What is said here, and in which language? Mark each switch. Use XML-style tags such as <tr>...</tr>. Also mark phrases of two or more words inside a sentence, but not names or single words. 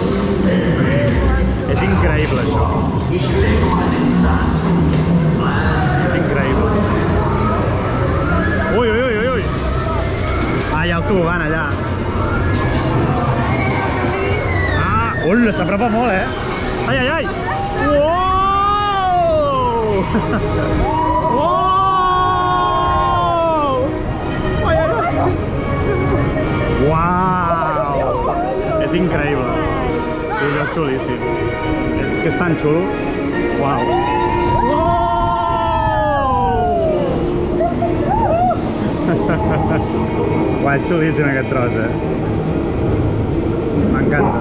<ca>És increïble això. És increïble. Ui, ui, ui, ui. Ah, hi ha el tobogan allà. Ah, hola, s'apropa molt, Ai, ai, ai. Uou! Uou! Ai, ai, ai. Uau! És increïble. Sí, és xulíssim. És que és tan xulo. Uau! Uau, és xulíssim aquest tros, M'encanta.</ca>